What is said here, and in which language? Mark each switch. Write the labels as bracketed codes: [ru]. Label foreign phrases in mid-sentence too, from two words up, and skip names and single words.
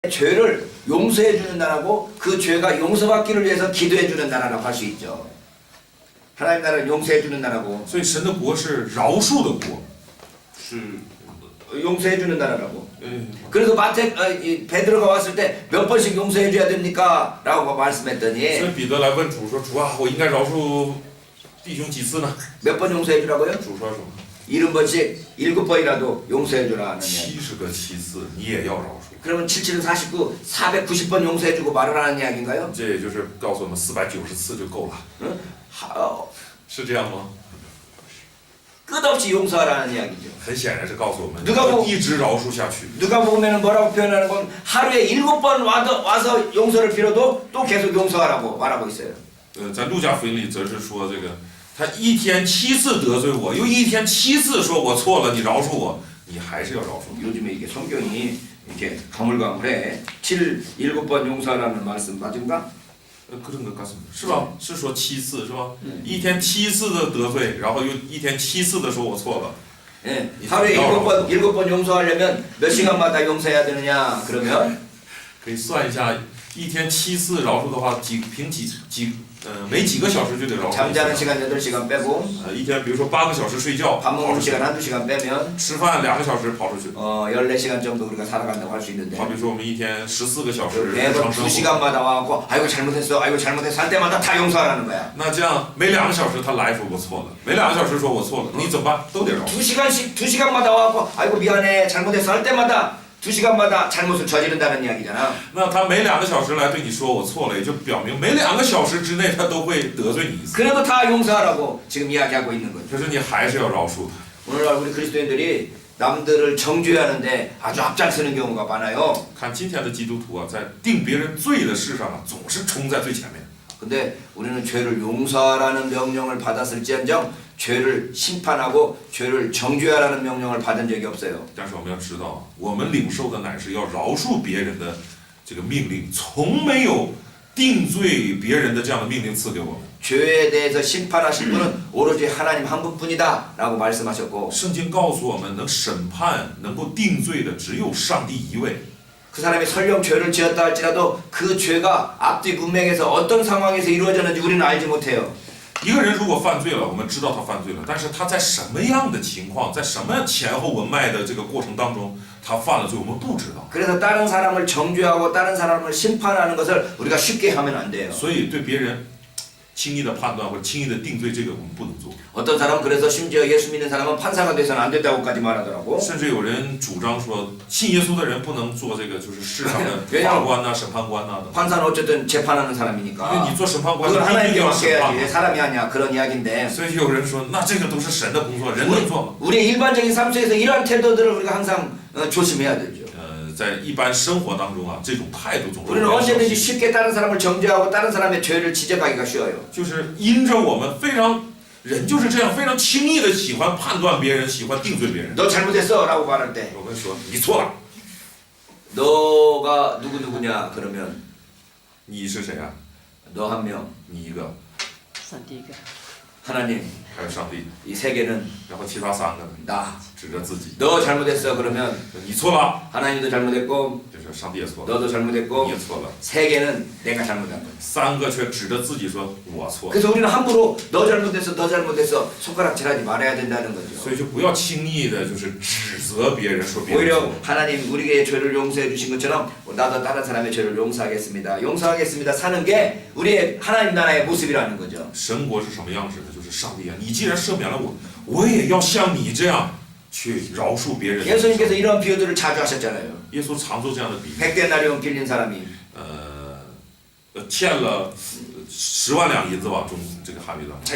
[ko] 죄를 용서해 주는 나라고 그 죄가 용서받기를 위해서 기도해 주는 나라라고 할 수 있죠. 하나님 나라는 용서해 주는 나라고. [zh] 所以神的国是饶恕的国，是 [ko] 용서해 주는 나라라고. 그래서 베드로가 왔을 때 몇 번씩 용서해 줘야 됩니까? 라고 [zh] 所以 [ko] 말씀했더니 [zh] 彼得来问主说：“主啊，我应该饶恕弟兄几次呢？” [ko] 몇 번 용서해 주라고요? [zh] 主说什么？ [ko] 70번씩 7번이라도 용서해 주라 하는 이야기. [zh] 70个七次你也要饶恕。 [ko] 그러면 77은 49, 490번 용서해 주고 말을 하는 이야기인가요? [zh] 这也就是告诉我们490次就够了， [ko] 응? [zh] 是这样吗？ [ko] 끝없이 용서하라는 이야기죠. [zh] 很显然是告诉我们 [ko] 누가 뭐 [zh] 一直饶恕下去。 [ko] 누가 보면 뭐라고 표현하는 건 하루에 7번 와서 용서를 빌어도 또 계속 용서하라고 말하고 있어요. [zh] 在路加福音里则是说这个，他一天7次得罪我，又一天7次说我错了，你饶恕我，你还是要饶恕。 [ko] 요즘에 이게 성경이 이렇게 가물가물해. 7번 용서하라는 말씀 맞은가? 그런 것 같습니다. [zh] 是吧？是说7次是吧？一天7次的得罪，然后又一天7次的说我错了。 [ko] 예, 하루에 7번 용서하려면 몇 시간마다 용서해야 되느냐? 그러면 [zh] 可以算一下，一天7次饶恕的话，每几个小时就得饶恕。 [ko] 잠자는 시간 8시간 빼고 [zh] 一天比如说8个小时睡觉， [ko] 밥 [zh] 跑 [ko] 먹는 [zh] 出去； [ko] 시간 1~2시간 빼면 [zh] 吃饭2个小时跑出去。 [ko] 14시간 정도 우리가 살아간다고 할 수 있는데 [zh] 好比说我们一天14个小时日 [ko] 매번 [zh] 常生活。 [ko] 2시간마다 와갖고 아이고 잘못했어 할 때마다 다 용서하라는 거야. [zh] 那这样每2个小时他来说我错了，每2个小时说我错了，你怎么办？都得饶恕。 [ko] 2시간마다 와갖고 아이고 미안해 잘못했어 할 때마다 2시간마다 잘못을 저지른다는 이야기잖아. [zh] 那他每2个小时来对你说我错了，也就表明每2个小时之内他都会得罪你一次。 [ko] 그래도 다 용서하라고 지금 이야기하고 있는 거죠. [zh] 可是你还是要饶恕他。 [ko] 오늘날 우리 그리스도인들이 남들을 정죄하는데 아주 앞장서는 경우가 많아요. [zh] 看今天的基督徒啊，在定别人罪的事上啊，总是冲在最前面。 [ko] 근데 우리는 죄를 용서하라는 명령을 받았을지언정 죄를 심판하고 죄를 정죄하라는 명령을 받은 적이 없어요. [zh] 但是我们要知道，我们领受的乃是要饶恕别人的这个命令，从没有定罪别人的这样的命令赐给我们。 [ko] 죄에 대해서 심판하실 분은 오로지 하나님 한 분뿐이다 라고 말씀하셨고 [zh] 圣经告诉我们，能审判、能够定罪的只有上帝一位。 [ko] 그 사람이 설령 죄를 지었다 할지라도 그 죄가 앞뒤 문맥에서 어떤 상황에서 이루어졌는지 우리는 알지 못해요. [zh] 一个人如果犯罪了，我们知道他犯罪了，但是他在什么样的情况，在什么前后文脉的这个过程当中，他犯了罪，我们不知道。 [ko] 그래서 다른 사람을 정죄하고 다른 사람을 심판하는 것을 우리가 쉽게 하면 안 돼요. [zh] 所以对别人轻易的判断或者轻易的定罪，这个我们不能做。 [ko] 어떤 사람은 그래서 심지어 예수 믿는 사람은 판사가 돼서는 안 된다고까지 말하더라고. [zh] 甚至有人主张说，信耶稣的人不能做这个就是世上的法官呐、审判官呐的。 [ko] 판사는 어쨌든 재판하는 [zh] 因为 [ko] 사람이니까 [zh] 你做审判官， [ko] 그걸 [zh] 你必 [ko] 하나님께 [zh] 定要审判 [ko] 맡겨야지 왜 。 사람이 하냐 그런 이야기인데 [zh] 所以有人说，那这个都是神的工作，人能做吗？ [ko] 우리 일반적인 삶 속에서 이러한 태도들을 우리가 항상 조심해야 되죠. [zh] 在一般生活当中啊，这种态度总是 [ko] 우리는 언제든지 쉽게 다른 사람을 정죄하고 다른 사람의 죄를 지적하기가 쉬워요. [zh] 就是因着我们非常人就是这样，非常轻易的喜欢判断别人，喜欢定罪别人。 [ko] 너 잘못했어 라고 말할 때 [zh] 我跟说，你错了， [ko] 너가 누구냐 그러면 [zh] 你是谁啊？ [ko] 너 한 명, [zh] 你一个， [ko] 선디가 하나님, [zh] 还有上帝， [ko] 이 세 개는 [zh] 然后其他3个 [ko] 나. [zh] 指着自己， [ko] 너 잘못했어 그러면 [zh] 你错了， [ko] 하나님도 잘못했고 [zh] 就是上帝也错了， [ko] 너도 [zh] 你 [ko] 잘못했고 [zh] 也错了。 [ko] 세 개는 내가 잘못한 거야. [zh] 3 个却指着自己说我错了， [ko] 그래서 우리는 함부로 너 잘못했어 손가락질하지 말아야 된다는 거죠. [zh] 所以就不要轻易的就是指责别人，说别人 [ko] 오히려 [zh] 错。 [ko] 하나님 우리에게 죄를 용서해 주신 것처럼 나도 다른 사람의 죄를 용서하겠습니다 사는 게 우리의 하나님 나라의 모습이라는 거죠. [zh] 神国是什么样子的？就是上帝啊，你既然赦免了我，我也要像你这样去饶恕别人。 [ko] 예수님께서 이런 비유들을 자주 하셨잖아요. [zh] 耶稣常做这样的比喻。 [ko] 100데나리온 빌린 사람이 [zh] 欠了10万两银子吧，中这个汉语当中，